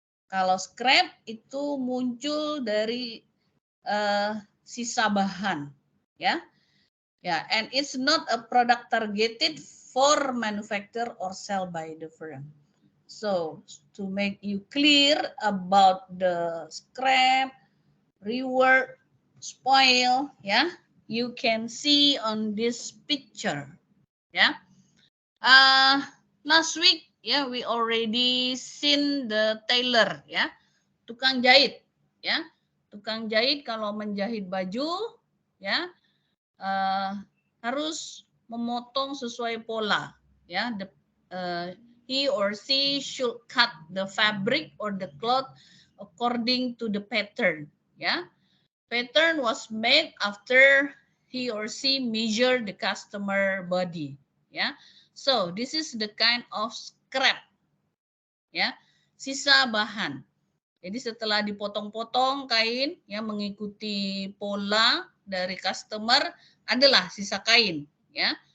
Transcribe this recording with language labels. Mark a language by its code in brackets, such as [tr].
[id] Kalau scrap itu muncul dari sisa bahan, ya. [en] Ya, and it's not a product targeted for manufacture or sell by the firm. So, to make you clear about the scrap, rework, spoil, ya, you can see on this picture, ya. Last week, ya, we already seen the tailor, ya, [id] tukang jahit, [en] ya. [id] Tukang jahit kalau menjahit baju, ya, harus memotong sesuai pola, ya. [en] He or she should cut the fabric or the cloth according to the pattern. Yeah, pattern was made after he or she measured the customer body. Yeah, so this is the kind of scrap. [id] Ya, sisa bahan. Jadi setelah dipotong-potong kain ya mengikuti pola dari customer adalah sisa kain ya.